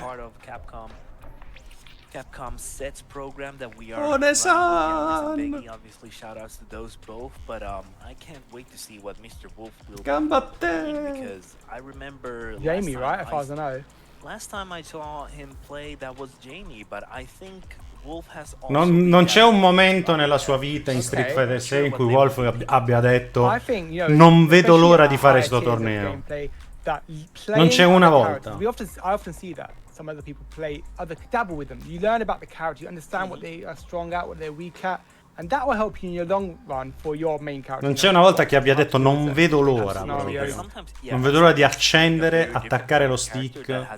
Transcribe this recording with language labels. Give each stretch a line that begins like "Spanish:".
English: part of Capcom sets program that we are One-san! Obviously, shoutouts to those both, but I can't wait to see what Mr. Wolf will do because I remember Jamie, right? As far as I know. Last time I saw him play, that was Jamie, but I think Wolf has also
Italian: non c'è un momento nella sua vita in Street Fighter 6 in cui Wolf abbia detto non vedo l'ora di fare sto torneo. Non c'è una volta.
English: I often see that. Some other people dabble with them. You learn about the character, you understand what they are strong at, what they're weak at, and that will help you in your long run for your main character.
Italian: Non c'è una volta che abbia detto non vedo l'ora. Non vedo l'ora di accendere, attaccare lo stick.